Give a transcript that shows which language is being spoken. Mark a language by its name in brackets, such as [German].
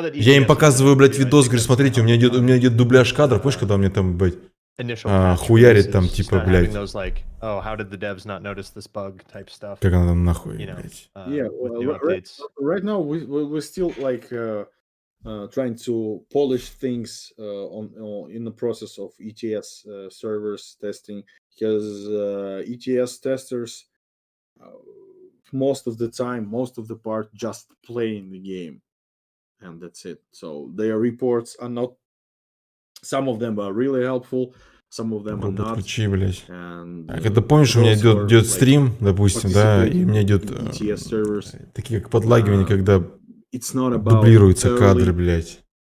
[Russian] Я им показываю, блядь, видос, говорю, смотрите, у меня идет дубляж кадров, помнишь, когда у меня там, блядь, хуярит там, типа, блядь. Как она там нахуй, блядь. [English] Right now we're still like trying to polish things in the process of ETS servers testing, because ETS testers most of the time, most of the part, just playing the game, and that's it. So their reports are not. Some of them are really helpful. Some of them are not. [Russian] Подключи, блядь. Когда помнишь, у меня идет стрим, допустим, да, и у меня идет такие как подлагивания, когда дублируются кадры, блядь.